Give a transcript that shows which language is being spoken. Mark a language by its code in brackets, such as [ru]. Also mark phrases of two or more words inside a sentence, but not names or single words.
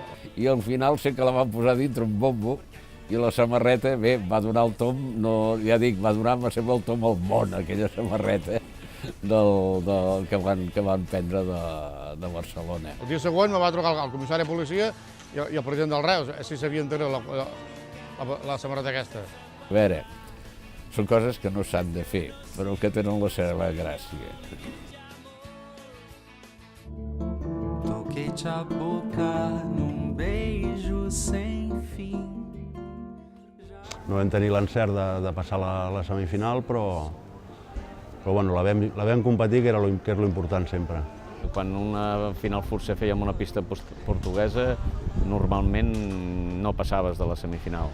[ca] I al final sé que la van posar dintre un bombo i la samarreta, bé, va donar el tom, no, ja dic, va donar, va semblar el tom al món, aquella samarreta que van prendre de Barcelona. El dia següent me va trucar el comissari de policia i el president del Reus, si sabien tenir la samarreta aquesta. A veure, són coses que no s'han de fer, però que tenen la seva gràcia. [pt] Toquei-te a boca num beijo sem fim. [ca] No vam tenir l'encert de passar la semifinal, però bueno, la vam competir, que és lo important sempre. Quan una final potser fèiem una pista portuguesa, normalment no passaves de la semifinal.